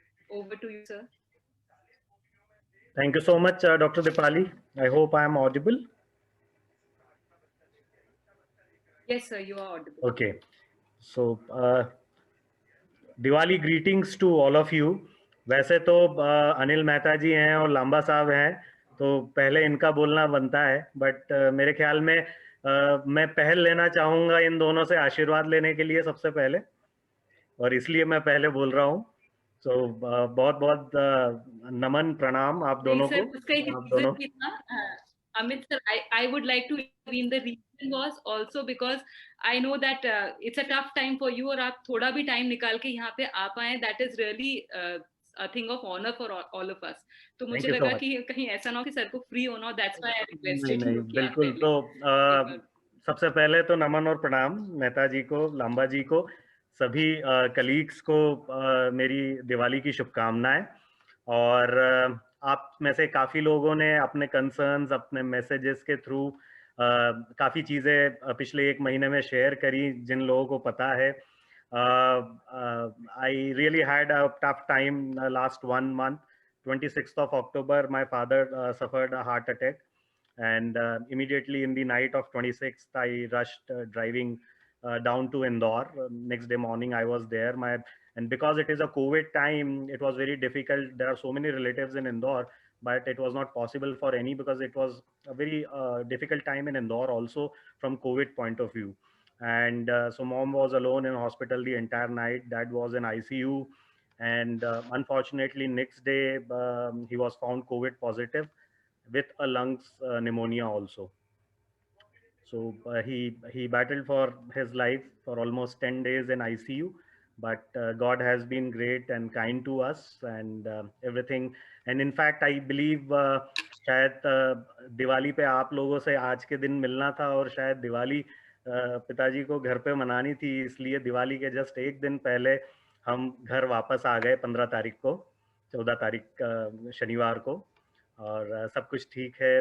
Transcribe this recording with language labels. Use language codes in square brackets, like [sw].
[en] Over to you, sir. Thank you so much, Dr. Dipali. I hope I am audible. Yes, sir, you are audible. Okay. So, Diwali greetings to all of you. [hi] वैसे तो अनिल मेहता जी हैं और लांबा साहब हैं, तो पहले इनका बोलना बनता है, बट मेरे ख्याल में मैं पहल लेना चाहूँगा इन दोनों से आशीर्वाद लेने के लिए सबसे पहले, और इसलिए मैं पहले बोल रहा हूँ. So बहुत बहुत नमन प्रणाम आप दोनों को. उसका एक reason भी था, [en] Amit sir, I would like to intervene. The reason was also because I know that it's a tough time for you, [hi] और आप थोड़ा भी time निकाल के यहाँ पे आ पाए, [en] that is really a thing of honor for all of us. [hi] तो मुझे लगा कि कहीं ऐसा ना हो कि सर को free होना हो, [en] that's why I requested. [hi] नहीं, बिल्कुल. तो सबसे पहले तो नमन और प्रणाम मेहता जी को, लांबा जी को, सभी कलीग्स को मेरी दिवाली की शुभकामनाएं. और आप में से काफ़ी लोगों ने अपने कंसर्न्स, अपने मैसेजेस के थ्रू काफ़ी चीज़ें पिछले एक महीने में शेयर करी, जिन लोगों को पता है. [en] I really had a tough time last 1 month. 26th of October, my father suffered a heart attack, and immediately in the night of 26th, I rushed driving down to Indore. Next day morning, I was there. And because it is a COVID time, it was very difficult. There are so many relatives in Indore, but it was not possible for any, because it was a very difficult time in Indore also from COVID point of view. And so mom was alone in hospital the entire night. Dad was in ICU. And unfortunately, next day, he was found COVID positive. with a lungs pneumonia also. So he battled for his life for almost 10 days in ICU, but God has been great and kind to us and everything. And in fact, I believe [hi] शायद दिवाली पे आप लोगों से आज के दिन मिलना था और शायद दिवाली पिताजी को घर पे मनानी थी, इसलिए दिवाली के जस्ट एक दिन पहले हम घर वापस आ गए 15 तारीख को, 14 तारीख शनिवार को, और सब कुछ ठीक है।